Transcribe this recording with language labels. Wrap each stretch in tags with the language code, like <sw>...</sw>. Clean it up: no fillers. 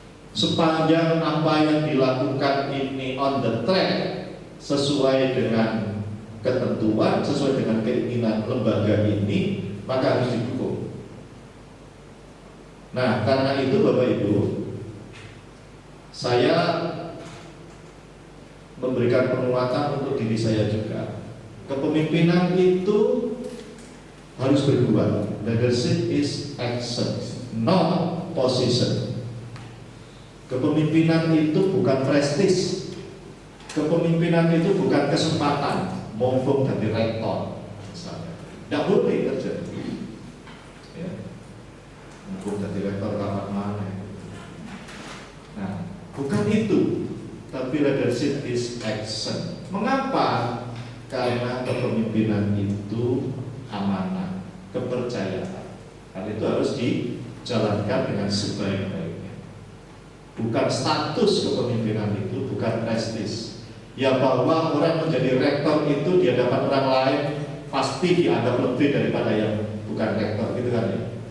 <id>Sepanjang apa yang dilakukan ini</id> <en>on the track,</en> <id>sesuai dengan ketentuan, sesuai dengan keinginan lembaga ini, maka harus didukung. Nah, karena itu Bapak Ibu, saya memberikan penguatan untuk diri saya juga. Kepemimpinan itu harus berbuat.</id> <en>Leadership is action, not position.</en> <id>Kepemimpinan itu bukan prestis. Kepemimpinan itu bukan kesempatan. Mumpung dari rektor, misalnya, tidak boleh terjadi. Ya. Mumpung dari rektor kapan mana? Nah, bukan itu.</id> <en>Tapi leadership is action.</en> <id>Mengapa? Karena kepemimpinan itu amanah, kepercayaan. Karena itu harus dijalankan dengan sebaik-baiknya. Bukan status kepemimpinan itu, bukan prestis. Ya, bahwa orang menjadi rektor itu di hadapan orang lain pasti dianggap lebih daripada yang bukan rektor, gitu kan ya.</id>